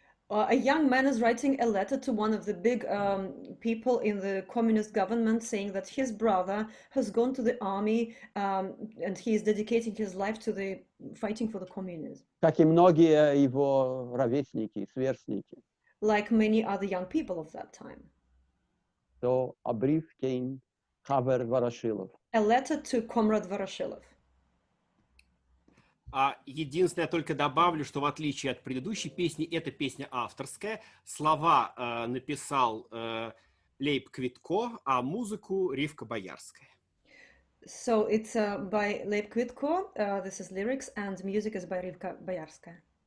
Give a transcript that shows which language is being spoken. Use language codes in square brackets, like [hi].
[en] A young man is writing a letter to one of the big people in the communist government, saying that his brother has gone to the army and he is dedicating his life to the fighting for the communism. [ru] Как и многие его ровесники, сверстники. [en] Like many other young people of that time. [yi] So, обрив Хавер Ворошилов. [en] A letter to Comrade Voroshilov. [ru] Единственное, я только добавлю, что в отличие от предыдущей песни, эта песня авторская. Слова написал Лейб Квитко, а музыку Ривка Боярская. [en] So it's by Leib Kvitko, this is lyrics, and music is by Rivka Boyarskaya.